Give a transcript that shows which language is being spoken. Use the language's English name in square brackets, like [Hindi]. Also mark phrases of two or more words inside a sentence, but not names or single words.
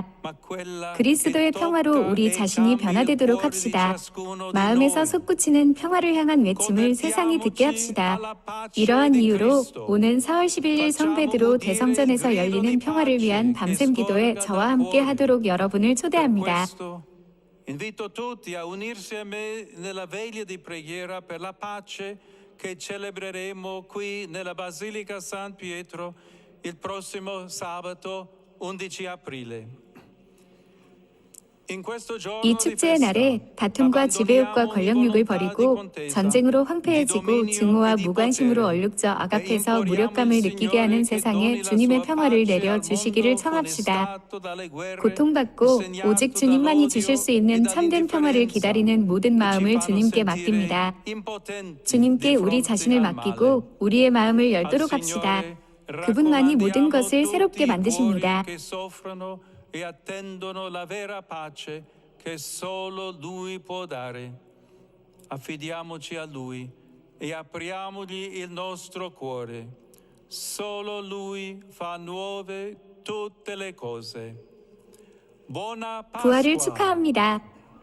[Korean] 그리스도의 평화로 우리 자신이 변화되도록 합시다. 마음에서 솟구치는 평화를 향한 외침을 세상이 듣게 합시다. 이러한 이유로 오는 4월 11일 성베드로 대성전에서 열리는 평화를 위한 밤샘 기도에 저와 함께 하도록 여러분을 초대합니다. [Italian] Invito tutti a unirsi a me nella veglia di preghiera per la pace che celebreremo qui nella Basilica San Pietro il prossimo sabato 11 aprile. [Korean] 이 축제의 날에 다툼과 지배욕과 권력욕을 버리고 전쟁으로 황폐해지고 증오와 무관심으로 얼룩져 악앞에서 무력감을 느끼게 하는 세상에 주님의 평화를 내려 주시기를 청합시다. 고통받고 오직 주님만이 주실 수 있는 참된 평화를 기다리는 모든 마음을 주님께 맡깁니다. 주님께 우리 자신을 맡기고 우리의 마음을 열도록 합시다. 그분만이 모든 것을 새롭게 만드십니다. [Italian] E attendono la vera pace che solo Lui può dare. Affidiamoci a Lui e apriamogli il nostro cuore. Solo Lui fa nuove tutte le cose. Buona Pasqua. [Korean] 부활을 축하합니다.